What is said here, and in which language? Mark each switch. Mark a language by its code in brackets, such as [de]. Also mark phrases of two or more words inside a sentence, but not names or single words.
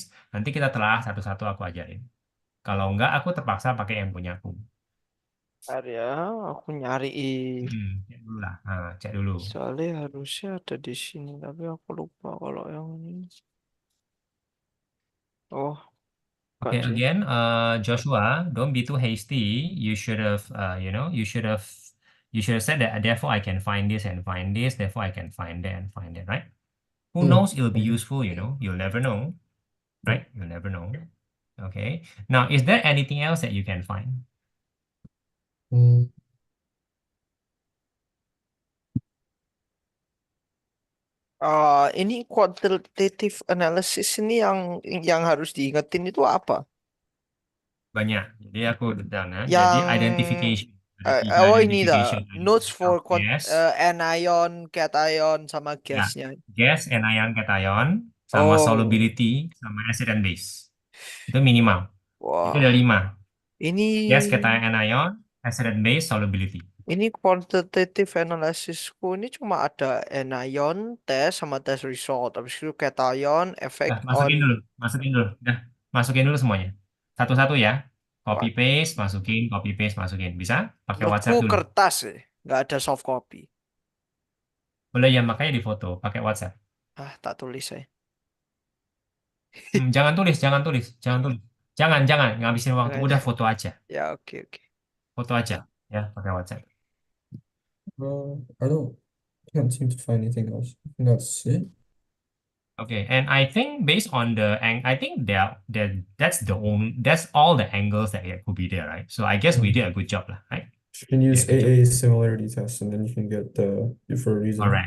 [id] Nanti kita telah satu-satu aku ajarin. Kalau nggak, aku terpaksa pakai yang punya aku. Bentar ya, aku nyariin. Cek dulu lah. Nah, cek dulu. Soalnya harusnya ada di sini, tapi aku lupa kalau yang ini. Oh, kan [en] Okay, [id] sih. [en] again, Joshua, don't be too hasty. You should have, you should have said that. Therefore, I can find this and find this. Therefore, I can find that and find that. Right? Who Mm. knows? It'll be Okay. useful. You'll never know. Yeah. Right? You'll never know. Okay. Now, is there anything else that you can find? Mm. [id] Ini [en] quantitative analysis [id] ini yang harus diingetin itu apa? Banyak. Jadi aku udah ya. Jadi Yang identification. Ada tiga oh ini dah identification. [en] notes for [id] Gas. anion, cation sama Ya. gasnya. Gas, anion, cation, sama Oh, solubility, sama [en] acid and base. [id] Itu minimal. Itu wah. ada 5. Ini [en] Gas, cation, anion, acid and base, solubility. [id] ini [en] quantitative analysisku [id] ini cuma ada anion, test sama [en] test result. [id] Habis itu cation, effect Nah, [en] on [id] masukin dulu. Nah, masukin dulu semuanya. Satu-satu ya. Copy [en] what? [id] paste, masukin. Bisa? Pakai Noteku WhatsApp dulu. kertas nggak ada soft copy. Boleh ya, makanya di foto, pakai WhatsApp. Tak tulis saya. Jangan tulis. Jangan ngabisin waktu. Jangan. Udah foto aja. Ya, oke. Foto aja ya, pakai WhatsApp. [en] I can't seem to find anything else. I think that's it. Okay, and I think based on I think that's all the angles that could be there, right? So I guess we did a good job, right? You can use Yeah, good job. AA similarity test, and then you can get for a reason.